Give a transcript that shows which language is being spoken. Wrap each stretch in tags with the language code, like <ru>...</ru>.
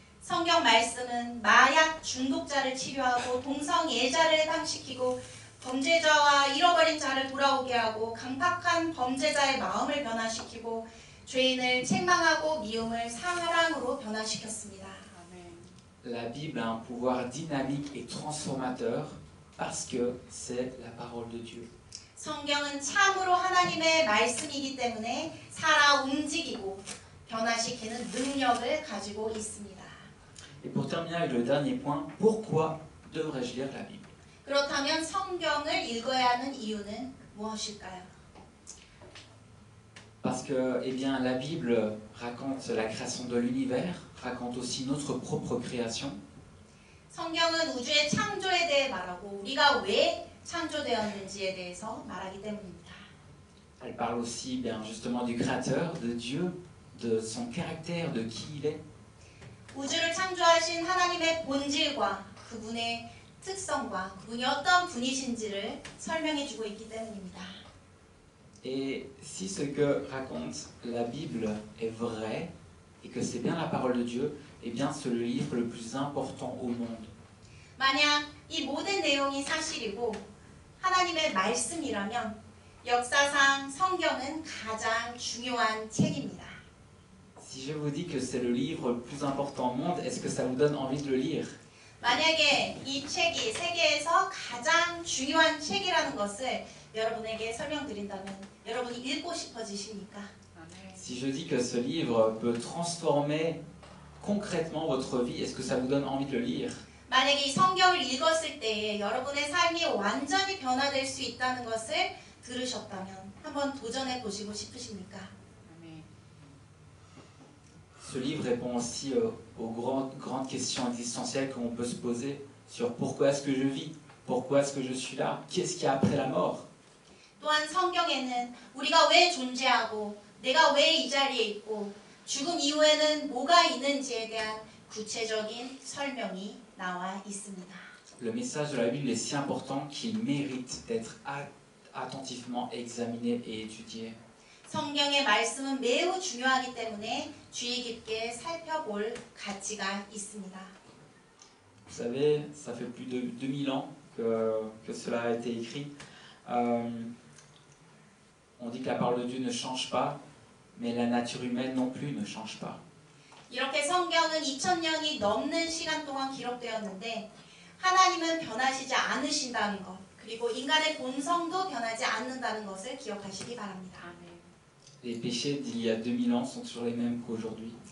<ko>성경 말씀은 마약 중독자를 치료하고 동성애자를 해방시키고 범죄자와 잃어버린 자를 돌아오게 하고 강팍한 범죄자의 마음을 변화시키고 죄인을 책망하고 미움을 사랑으로 변화시켰습니다.</ko> <fr>La Bible a un pouvoir dynamique et transformateur parce que c'est la parole de Dieu.</fr> <ko>성경은 참으로 하나님의 말씀이기 때문에 살아 움직이고 변화시키는 능력을 가지고 있습니다.</ko> <fr>Et pour terminer avec le dernier point, pourquoi devrais-je lire la Bible?</fr> <ko>그렇다면 성경을 읽어야 하는 이유는 무엇일까요?</ko> <fr>Parce que eh bien, la Bible raconte la création de l'univers, raconte aussi notre propre création.</fr> <ko>성경은 우주의 창조에 대해 말하고 우리가 왜 창조되었는지에 대해서 말하기 때문입니다.</ko> <fr>Elle parle aussi bien, justement du Créateur, de Dieu, de son caractère, de qui il est.</fr> <ko>우주를 창조하신 하나님의 본질과 그분의 특성과 그분이 어떤 분이신지를 설명해주고 있기 때문입니다.</ko> <fr>Et si ce que raconte la Bible est vrai et que c'est bien la parole de Dieu, eh bien c'est le livre le plus important au monde.</fr> <ko>만약 이 모든 내용이 사실이고 하나님의 말씀이라면 역사상 성경은 가장 중요한 책입니다.</ko> <fr>Si je vous dis que c'est le livre le plus important au monde, est-ce que ça vous donne envie de le lire?</fr> <ko>만약에 이 책이 세계에서 가장 중요한 책이라는 것을 여러분에게 설명드린다면 여러분이 읽고 싶어지십니까?</ko> <fr>Si je dis que ce livre peut transformer concrètement votre vie, est-ce que ça vous donne envie de le lire?</fr> <ko>만약에 이 성경을 읽었을 때에 여러분의 삶이 완전히 변화될 수 있다는 것을 들으셨다면 한번 도전해 보시고 싶으십니까?</ko> <fr>Ce livre répond aussi aux grandes questions existentielles qu'on peut se poser sur pourquoi est-ce que je vis, pourquoi est-ce que je suis là, qu'est-ce qu'il y a après la mort.</fr> <ko>또한 성경에는 우리가 왜 존재하고 내가 왜 이 자리에 있고 죽음 이후에는 뭐가 있는지에 대한 구체적인 설명이 나와 있습니다.</ko> <fr>Le message de la Bible est si important qu'il mérite d'être attentivement examiné et étudié.</fr> <ko>성경의 말씀은 매우 중요하기 때문에 주의 깊게 살펴볼 가치가 있습니다.</ko> <fr>Vous savez, ça fait plus de 2000 ans que cela a été écrit. On dit que la parole de Dieu ne change pas, mais la nature humaine non plus ne change pas.</fr> <ko>이렇게 성경은 2000년이 넘는 시간 동안 기록되었는데 하나님은 변하시지 않으신다는 것, 그리고 인간의 본성도 변하지 않는다는 것을 기억하시기 바랍니다.</ko> <fr>Les péchés d'il y a 2000 ans sont toujours les mêmes qu'aujourd'hui.</fr>